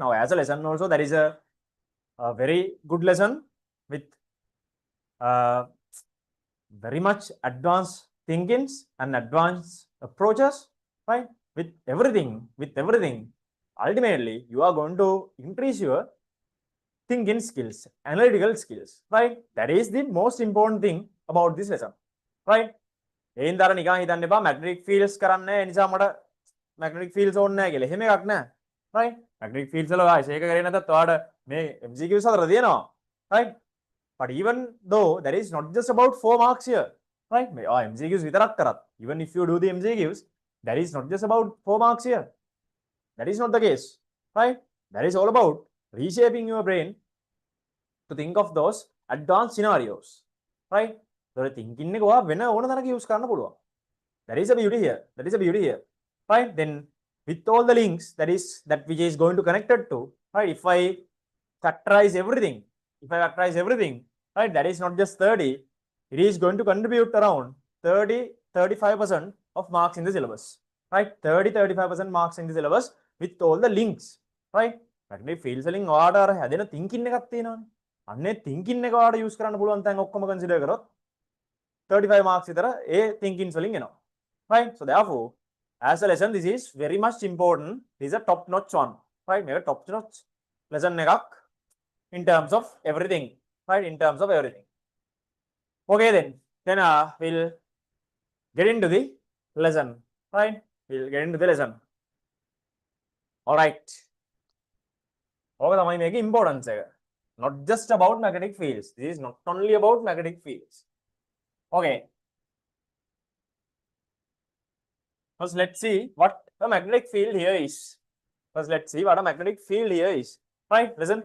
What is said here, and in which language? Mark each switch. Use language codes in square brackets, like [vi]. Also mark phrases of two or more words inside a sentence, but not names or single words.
[en] Now, as a lesson also, that is a very good lesson with very much advanced thinkings and advanced approaches, right? With everything, ultimately, you are going to increase your thinking skills, analytical skills, right? That is the most important thing about this lesson, right? [si] ඒන්දර නිකන් හිතන්න එපා [en] magnetic fields [si] කරන්න ඒ නිසා මට [en] magnetic fields [si] ඕනේ නැහැ කියලා. එහෙම එකක් නැහැ. [en] right? magnetic fields [si] වල ආයෙත් ඒක කරේ නැත්නම් ඔයාලට මේ MCQs හතර තියෙනවා. [en] right? But even though that is not just about 4 marks here, right? [si] MCQs විතරක් කරත්, [en] even if you do the MCQs, that is not just about 4 marks here. That is not the case, right? That is all about reshaping your brain to think of those advanced scenarios, right? [si] So thinking එක ඔයා වෙන ඕන තරක use කරන්න පුළුවන්. [en] That is a beauty here. That is a beauty here, right? Then with all the links that which is going to connect it to, right? If I factorize everything, right? That is not just 30. It is going to contribute around 30-35% of marks in the syllabus, right? 30-35% marks in the syllabus with all the links, right? [si] magnetic fields වලින් ඔයාට අර හැදෙන thinking එකක් තියෙනවානේ. අන්නේ thinking එක ඔයාට use කරන්න පුළුවන් තැන් ඔක්කොම consider කරොත් 35 marks විතර ඒ thinkings වලින් එනවා, [en] right? So therefore, as a lesson, this is very much important. This is a top notch one, right? මේක top notch lesson එකක් in terms of everything, right? In terms of everything. Okay, then we'll get into the lesson, right? We'll get into the lesson. All right. [si] ඕක තමයි මේකේ importance එක. [en] not just about magnetic fields. This is not only about magnetic fields. Okay. First, let's see what a magnetic field here is. First, let's see what a magnetic field here is. Right, listen.